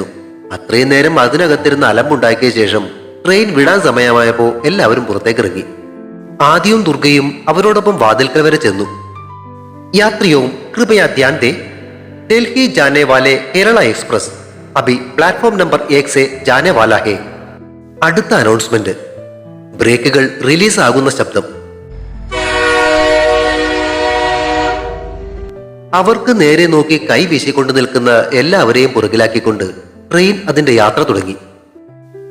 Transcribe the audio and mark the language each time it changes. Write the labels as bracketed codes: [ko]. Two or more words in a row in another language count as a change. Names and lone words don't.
[ml] അത്രയും നേരം അതിനകത്തിരുന്ന് അലമ്പുണ്ടാക്കിയ ശേഷം ട്രെയിൻ വിടാൻ സമയമായപ്പോ എല്ലാവരും പുറത്തേക്ക് ഇറങ്ങി. ആദിയും ദുർഗയും അവരോടൊപ്പം വാതിൽക്കൽ വരെ ചെന്നു. [hi] यात्रियों कृपया ध्यान दें, दिल्ली जाने वाले केरल एक्सप्रेस अभी प्लेटफ़ॉर्म नंबर 1 से जाने वाला है. [ml] അടുത്ത അനൗൺസ്മെന്റ്. ബ്രേക്കുകൾ റിലീസ് ആകുന്ന ശബ്ദം. അവർക്ക് നേരെ നോക്കി കൈ വീശിക്കൊണ്ട് നിൽക്കുന്ന എല്ലാവരെയും പുറകിലാക്കിക്കൊണ്ട് ട്രെയിൻ അതിന്റെ യാത്ര തുടങ്ങി.